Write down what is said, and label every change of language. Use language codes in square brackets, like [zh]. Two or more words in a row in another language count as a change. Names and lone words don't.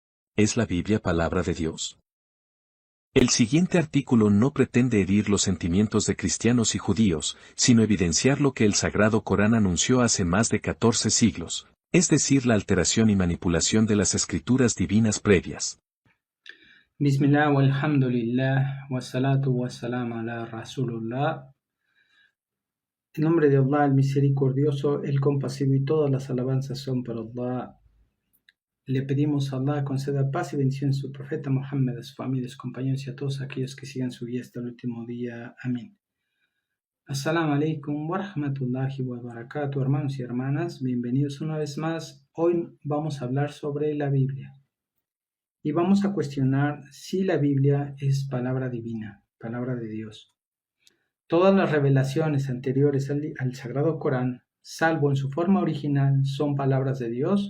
[es] ¿Es la Biblia palabra de Dios? El siguiente artículo no pretende herir los sentimientos de cristianos y judíos, sino evidenciar lo que el Sagrado Corán anunció hace más de 14 siglos, es decir, la alteración y manipulación de las escrituras divinas previas. [ar] بسم الله، والحمد لله، والصلاة والسلام على رسول الله. [es] En nombre de Allah, el misericordioso, el compasivo, y todas las alabanzas son para Allah. Le pedimos a Allah conceda paz y bendición a su profeta Muhammad, a su familia, a sus compañeros y a todos aquellos que sigan su guía hasta el último día. Amén. [ar] السلام عليكم ورحمة الله وبركاته, [es] hermanos y hermanas. Bienvenidos una vez más. Hoy vamos a hablar sobre la Biblia. Y vamos a cuestionar si la Biblia es palabra divina, palabra de Dios. Todas las revelaciones anteriores al Sagrado Corán, salvo en su forma original, son palabras de Dios.